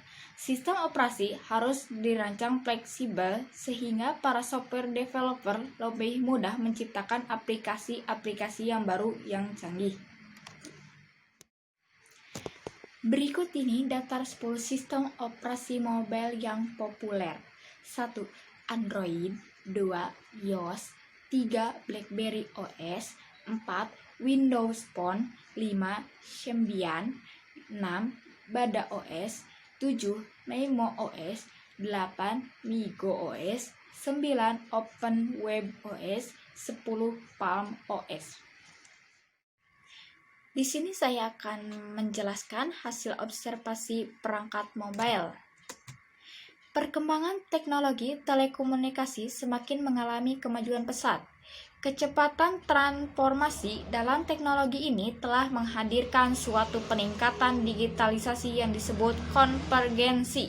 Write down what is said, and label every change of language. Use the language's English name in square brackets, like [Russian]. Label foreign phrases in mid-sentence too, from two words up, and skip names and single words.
[Indonesian] Sistem operasi harus dirancang fleksibel sehingga para [English] software developer [Indonesian] lebih mudah menciptakan aplikasi-aplikasi yang baru yang canggih. Berikut ini daftar 10 sistem operasi mobile yang populer. 1. Android. 2. iOS. 3. BlackBerry OS. 4. Windows Phone. 5. Symbian. 6. Bada OS. 7. Maimo OS. 8. Migo OS. 9. Open Web OS. 10. Palm OS. Di sini saya akan menjelaskan hasil observasi perangkat mobile. Perkembangan teknologi telekomunikasi semakin mengalami kemajuan pesat. Kecepatan transformasi dalam teknologi ini telah menghadirkan suatu peningkatan digitalisasi yang disebut konvergensi.